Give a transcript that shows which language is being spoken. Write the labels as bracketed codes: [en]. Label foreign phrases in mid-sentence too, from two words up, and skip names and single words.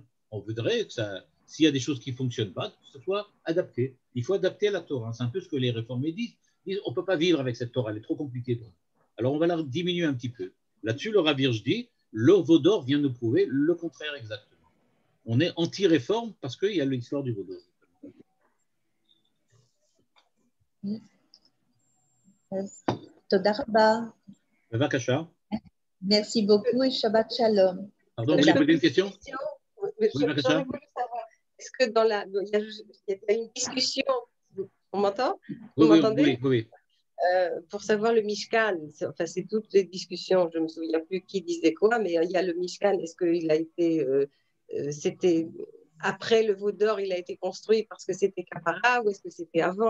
[fr] On voudrait que ça, s'il y a des choses qui ne fonctionnent pas, que ce soit adapté. Il faut adapter la Torah. C'est un peu ce que les réformés disent. Ils disent on ne peut pas vivre avec cette Torah, elle est trop compliquée. Alors on va la diminuer un petit peu. Là-dessus, le Rav Hirsch dit le veau d'or vient nous prouver le contraire exactement. On est anti-réforme parce qu'il y a l'histoire du veau d'or. [he] תודה רבה. Bavakasha. [fr] Merci beaucoup et [he] שבת שלום. [fr] Pardon, vous voulez poser une question? J'aurais voulu savoir, est-ce que il y a une discussion, on m'entend? Vous m'entendez? Oui. Pour savoir le Mishkan, enfin c'est toutes les discussions, je ne me souviens plus qui disait quoi, mais il y a le Mishkan, est-ce qu'il a été, c'était après le veau d'or, il a été construit parce que c'était Kapara ou est-ce que c'était avant?